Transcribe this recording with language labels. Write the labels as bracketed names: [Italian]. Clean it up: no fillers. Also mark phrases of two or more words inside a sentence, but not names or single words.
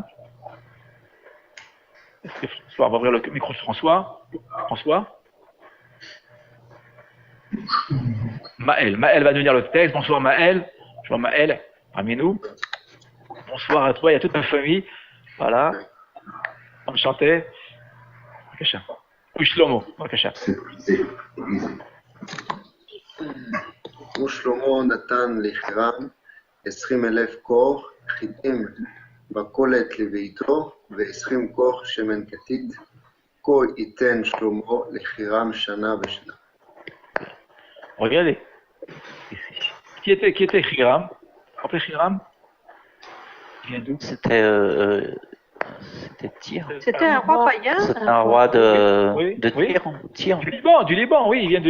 [French] Est-ce que François, on va ouvrir le micro de François. Maël va nous lire le texte. Bonsoir Maël. Je vois Maël parmi nous. Bonsoir à toi, il y a toute ma famille. Voilà. Enchanté. Bakacha. Oui, Shlomo. Bakacha. [Hebrew] ושלמה נתן לחירם 20,000 כור חיטים בקולת לביתו ו20 כור שמן כתית. כה ייתן שלמה לחירם שנה בשנה. [French] Regardez. Qui était Hiram? Rappelez Hiram? Il vient d'où? C'était Tyr. C'était un roi païen. C'était un roi de Oui. Tyr. Du Liban, oui, il vient